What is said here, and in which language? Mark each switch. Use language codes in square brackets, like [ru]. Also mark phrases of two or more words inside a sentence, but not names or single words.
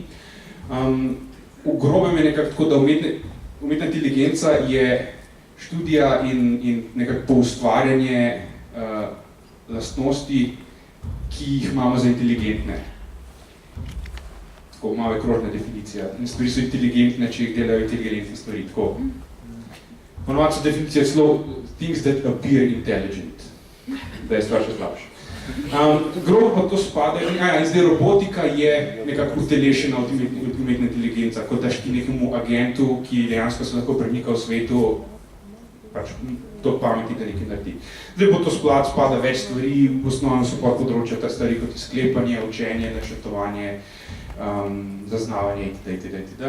[sl] V grobem je nekako tako, da umetna inteligenca je študija in nekako poustvarjanje lastnosti, ki jih imamo za inteligentne. Tako, malo je krožna definicija. Stvari so inteligentne, če jih delajo inteligentne stvari. Tako. Ponovadi so definicije celo [en] things that appear intelligent. [sl] Da je stvar še slabša. Grobo pa to spada, in zdaj robotika je nekako utelešena od umetne inteligence, kot daš ti nekemu agentu, ki dejansko se lahko premika v svetu, pač to pameti, da nekaj naredi. Zdaj bo to spada več stvari, v osnovnem so podpodročja ta stvari kot je sklepanje, učenje, načrtovanje, zaznavanje itd.